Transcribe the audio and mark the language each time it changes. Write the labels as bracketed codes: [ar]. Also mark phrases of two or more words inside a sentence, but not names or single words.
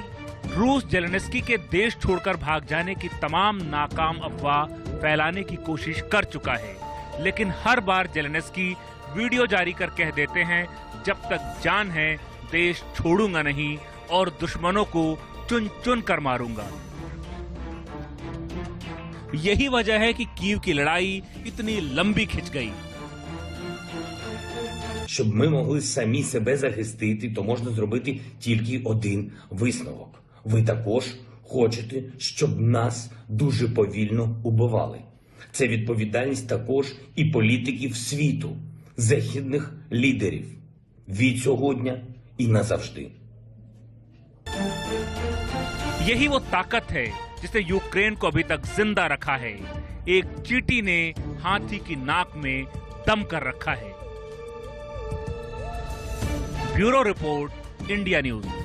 [hi] रूस जेलेंस्की के देश छोड़कर भाग जाने की तमाम नाकाम अफवाह फैलाने की कोशिश कर चुका है, लेकिन हर बार जेलेंस्की वीडियो जारी कर कह देते हैं, जब तक जान है देश छोड़ूंगा नहीं और दुश्मनों को चुन चुन कर मारूंगा। यही वजह है कि कीव की लड़ाई इतनी लंबी खिंच गई। [uk] Щоб ми могли самі себе захистити, то можна зробити тільки один висновок. Ви також хочете, щоб нас дуже повільно убивали. Це відповідальність також і політиків світу, західних лідерів. Від сьогодні і назавжди. [hi] यही वो ताकत है जिसने यूक्रेन को अभी तक जिंदा रखा है। एक चींटी ने हाथी की नाक में दम कर रखा है। [en] bureau report, [hi] इंडिया न्यूज।